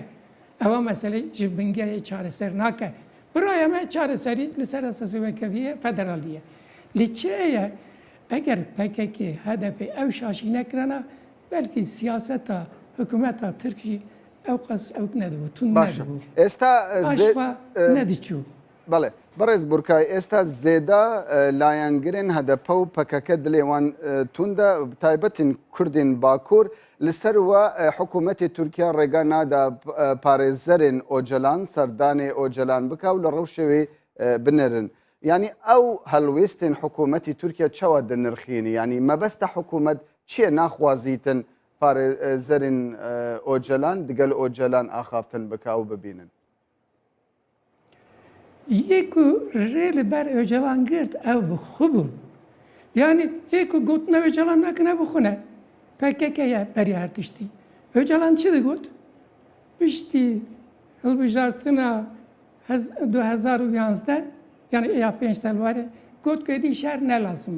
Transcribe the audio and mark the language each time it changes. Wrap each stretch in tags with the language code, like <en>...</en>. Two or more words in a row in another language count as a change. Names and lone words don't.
<ku>Eva mesele ji bingehê çareser nake. Biraya me çareserî li ser esasê wekeviyê federalî ye. Lê çi heye? Eger PKK, HDP ew şaşî nekirana belki siyaseta hikûmeta Tirkî ew qas ew nedibû, tund nedibû. ئێستا Aşva nediçû. بەڵێ بەڕێز بورکای ئێستا زێدا لایەنگرن هەدەپە و پەکەکە دلێوان توندا تایبەتین کوردین باکوور لەسەر وە حکوومەتی تورکیا ڕێگا نادا پارێزەرێن ئۆجەلان سەردانی ئۆجەلان بکە و لە ڕەو شێوێ بنێرن. ینی ئەو هەلوێستین حکوومەتی تورکیا چاوە دەنرخینی ینی مەبەستە حکوومەت چییە ناخوازیتن پارێزەرین ئۆجەلان دگەل ئۆجەلان ئاخافتن بکە و ببینن. Yekû rê li ber Öcalan girt ew bi xwe bûn. Yani yekû gotina Öcalan nakin ev bixune. PKK ye berî her tiştî. Öcalan çi digot? Piştî hilbijartina 2011 yani ya 5 sal ware got ku şer ne lazım e.</ku>